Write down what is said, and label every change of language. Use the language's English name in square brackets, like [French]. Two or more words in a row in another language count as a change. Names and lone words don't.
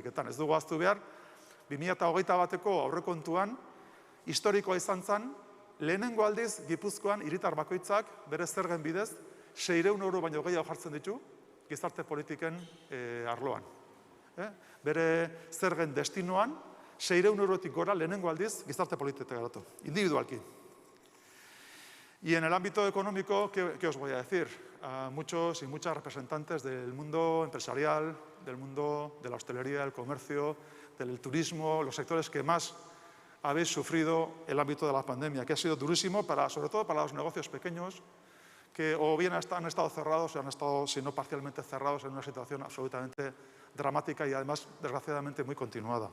[Basque] Ez dugu ahaztu behar, 2021ko aurrekontuan historikoa izan zen, lehenengo aldiz Gipuzkoan hiritar bakoitzak bere zergen bidez 600 euro baino gehiago jartzen ditu gizarte politiken arloan. Bere zergen destinoan 600 eurotik gora lehenengo aldiz gizarte politiketan garatu, individualki. [Spanish] Y en el ámbito económico, ¿qué os voy a decir? A muchos y muchas representantes del mundo empresarial, del mundo de la hostelería, del comercio, del turismo, los sectores que más habéis sufrido el ámbito de la pandemia, que ha sido durísimo, sobre todo para los negocios pequeños, que o bien han estado cerrados o han estado, si no parcialmente cerrados, en una situación absolutamente dramática y además, desgraciadamente, muy continuada.